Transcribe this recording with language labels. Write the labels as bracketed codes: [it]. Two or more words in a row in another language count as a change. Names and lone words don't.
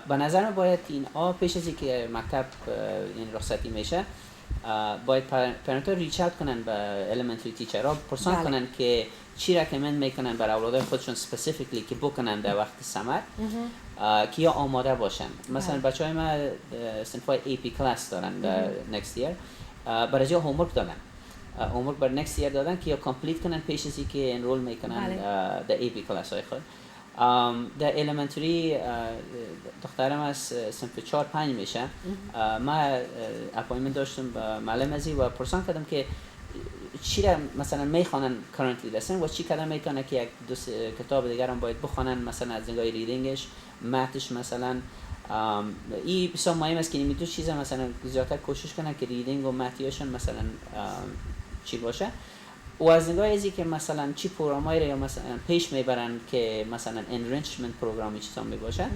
[fa] به نظر من باید این پیش از اینکه مکتب این رخصتی میشه باید پرنت‌ها [en] reach out [fa] کنن به [en] elementary teachers, [fa] پرسان کنن که چی رکمند میکنن برای اولادای خودشون سپسیفیکلی که بکنن در وقت سمر که یا آماده باشن. مثلا بچهای ما صنفای [en] AP class [fa] دارن در [en] next year، [fa] برای جا هومورک دادن، هومورک برای [en] next year [fa] دادن که یا کامپلیت کنن پیش از اینکه انرول میکنن در [en] AP class [fa] های خود. در الیمنتری دخترم از صنف 4 5 میشه، ما اپایمنت داشتم با معلم ازی و پرسان کردم که چی را مثلا میخوانن [en] currently lesson [fa] و چی کدام میکنه که یک دو کتاب دیگر هم باید بخوانن، مثلا از نگاه ریدینگش، متش مثلا. این بسیار مهم است که این دو چیزا مثلا زیادتر کوشش کنن که ریدینگ و متیشون مثلا چی باشه و از نگاه ازی که مثلا چی پروگرامایی را یا مثلا پیش میبرن که مثلا [en] enrichment program [fa] چیزا می باشه.